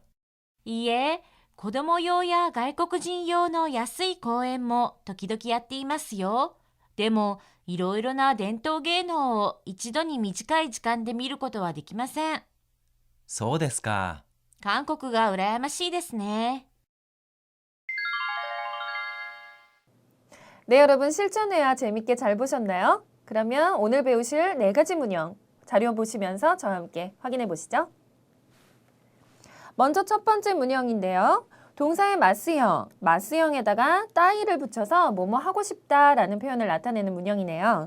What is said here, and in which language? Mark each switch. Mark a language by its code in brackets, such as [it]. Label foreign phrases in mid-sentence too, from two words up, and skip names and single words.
[ja] いいえ、子供用や外国人用の安い公演も時々やっていますよ。でも、いろいろな伝統芸能を一度に短い時間で見ることはできません。そうですか。韓国が羨ましいですね。 [ko] 네, 여러분 실전회화 재밌게 잘 보셨나요? 그러면 오늘 배우실 4가지 문형 자료 보시면서 저와 함께 확인해 보시죠. 먼저 첫 번째 문형인데요. 동사의 마스형에다가 따이를 붙여서 뭐뭐 하고 싶다라는 표현을 나타내는 문형이네요.